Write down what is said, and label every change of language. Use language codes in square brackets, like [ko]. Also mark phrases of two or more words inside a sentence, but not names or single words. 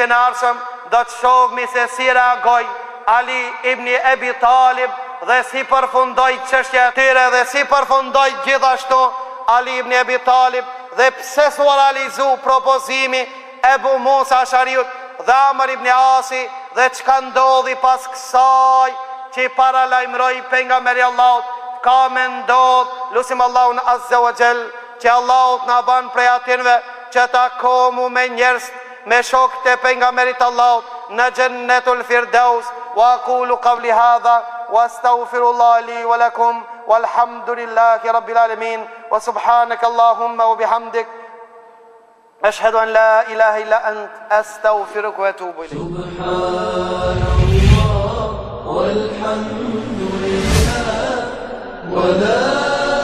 [sq] në ardhshëm do të shohmi se si reagoi Ali ibn Abi Talib dhe si përfundoi çështja e tyre dhe si përfundoi gjithashtu Ali ibn Abi Talib dhe pse s'u realizu propozimi Ebu Musa Ashariut dhe Amr ibn Asi dhe çka ndodhi pas kësaj që i paralajmëroi pejgamberi Allahut ka me ndodh. Lusim Allahun [ar] عز وجل [sq] që Allahut na ban prej atyre që takomu me njerëz me shokët e pejgamberit Allahut në Jannatul Firdaus. [ar] وأقول قولي هذا وأستغفر الله لي ولكم والحمد لله رب العالمين وسبحانك اللهم وبحمدك أشهد أن لا إله إلا أنت أستغفرك وأتوب إليك. سبحان الله والحمد لله ولا